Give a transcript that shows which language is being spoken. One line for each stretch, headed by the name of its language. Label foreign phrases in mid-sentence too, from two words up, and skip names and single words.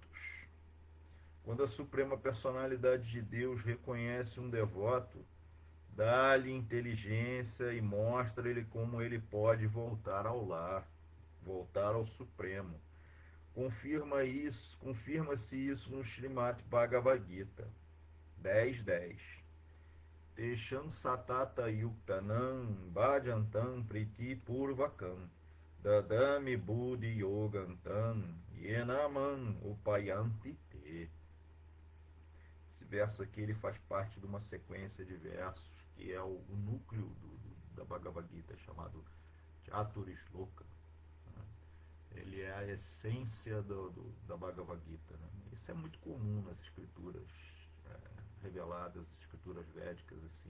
Portuguese: Quando a Suprema Personalidade de Deus reconhece um devoto, dá-lhe inteligência e mostra-lhe como ele pode voltar ao lar, voltar ao Supremo. Confirma-se isso no Srimad Bhagavad Gita 10.10.
Sanskrit: तेषां सतत युक्तानां भजन्तं प्रीति पूर्वकम् ददामि बुद्धि योगन्तं येनमन् उपयान्ति ते.
Portuguese: Esse verso aqui ele faz parte de uma sequência de versos que é o núcleo da Bhagavad Gita, chamado Chaturishloka. Ele é a essência da Bhagavad Gita, né? Isso é muito comum nas escrituras reveladas, as escrituras védicas, assim.